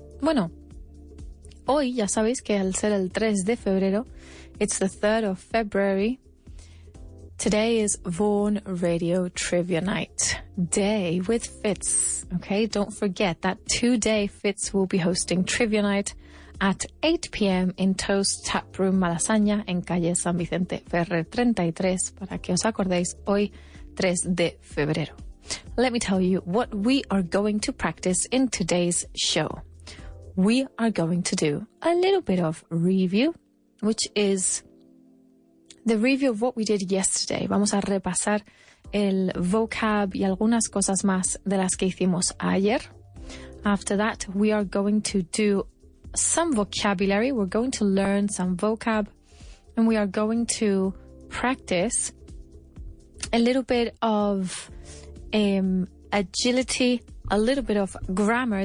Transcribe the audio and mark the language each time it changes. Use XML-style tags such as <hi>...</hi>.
<es>Bueno, hoy ya sabéis que al ser el 3 de febrero,</es> <en>it's the 3rd of February. Today is Vaughan Radio Trivia Night. Day with Fitz. Okay, don't forget that today Fitz will be hosting Trivia Night at 8 p.m.</en> <es>in Toast Tap Room Malasaña en calle San Vicente Ferrer 33, para que os acordéis, hoy 3 de febrero.</es> <en>Let me tell you what we are going to practice in today's show. We are going to do a little bit of review, which is the review of what we did yesterday.</en> <es>Vamos a repasar el vocab y algunas cosas más de las que hicimos ayer.</es> <en>After that, we are going to do some vocabulary. We're going to learn some vocab, and we are going to practice a little bit of agility, a little bit of grammar.</en>